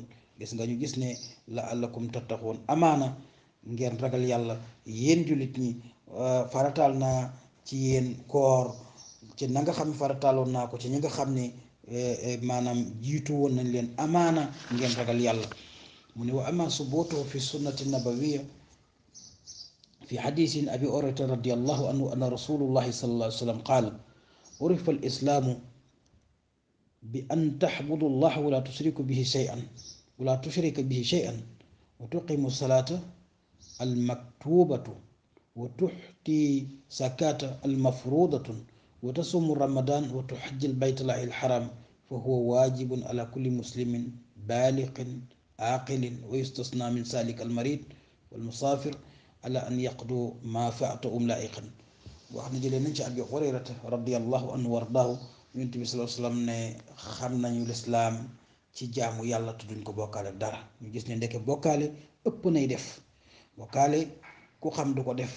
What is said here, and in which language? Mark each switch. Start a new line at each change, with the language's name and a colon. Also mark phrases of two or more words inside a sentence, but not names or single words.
Wolof: gis nga ñu gis ne
Arabic: لعلكم تتقون
Wolof: amaana ngeen ragal yàlla yéen jullit ñi farataal naa ci yéen koor ci na nga xam ne farataaloon naa ko ci ñi nga xam ne maanaam jiitu woon nañ leen amaana ngeen ragal yàlla. mu ne
Arabic: وأما ثبوته في السنة النبوية في حديث أبي هريرة رضي الله عنه أن رسول الله صلى الله عليه وسلم قال عرف الإسلام بأن تعبد الله ولا تشرك به شيئا وتقيم الصلاة المكتوبة وتؤتي الزكاة المفروضة وتصوم رمضان وتحج البيت الله الحرام فهو واجب على كل مسلم بالغ عاقل ويستثنى من ذلك المريض والمسافر على أن يقضوا ما فاتهم لائقا.
Wolof: wax na jëlee nañ ci
Arabic: أبي هريرة رضي الله عنه
Wolof: wardaahu yonent bi
Arabic: صلى الله عليه وسلم
Wolof: ne xam nañu lislaam ci jaamu yàlla te duñ ko bokkaale dara. ñu gis ne ndeke bokkaale ëpp nay def. bokkaale ku xam du ko def.